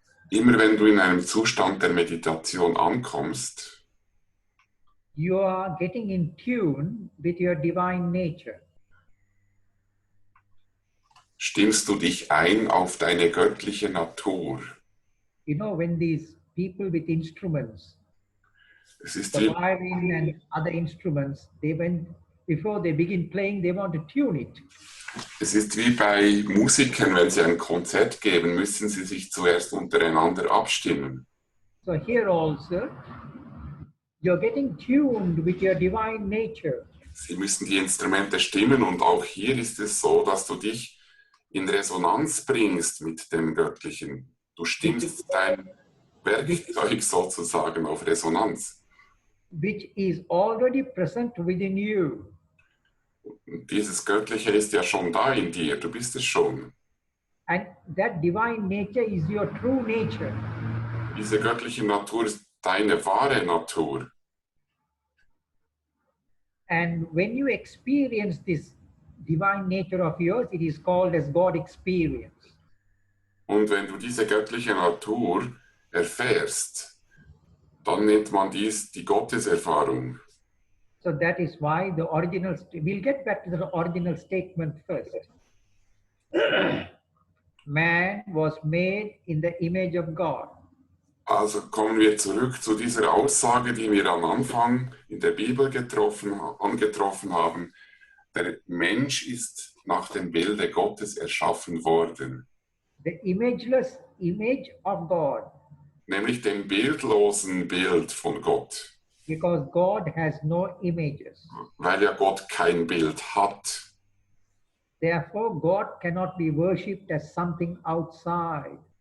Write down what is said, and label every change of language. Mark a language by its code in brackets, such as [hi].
[de] immer wenn du in einem Zustand der Meditation ankommst, [en] you are getting in tune with your divine nature. [de] stimmst du dich ein auf deine göttliche Natur. [en] You know, when these people with instruments, [de] Es ist [en] the [de] wie, [en] violin and other instruments, before they begin playing, they want to tune it. [de] es ist wie bei Musikern, wenn sie ein Konzert geben, müssen sie sich zuerst untereinander abstimmen. [en] So here also, you're getting tuned with your divine nature. [de] Sie müssen die Instrumente stimmen und auch hier ist es so, dass du dich in Resonanz bringst mit dem Göttlichen. Du stimmst dein Werkzeug sozusagen auf Resonanz. [en] Which is already present within you. [de] Und dieses Göttliche ist ja schon da in dir, du bist es schon. [en] And that divine nature is your true nature. [de] Diese göttliche Natur ist deine wahre Natur. [en] And when you experience this divine nature of yours, it is called as God experience. [de] Und wenn du diese göttliche Natur erfährst, dann nennt man dies die Gotteserfahrung. [en] So that is why the original, we'll get back to the original statement first. Man was made in the image of God. [de] Also kommen wir zurück zu dieser Aussage, die wir am Anfang in der Bibel angetroffen haben. Der Mensch ist nach dem Bilde Gottes erschaffen worden. [en] The imageless image of God. [de] Nämlich dem bildlosen Bild von Gott. [en] Because God has no images. [de] Weil ja Gott kein Bild hat. [en] Therefore, God cannot be worshipped as something outside.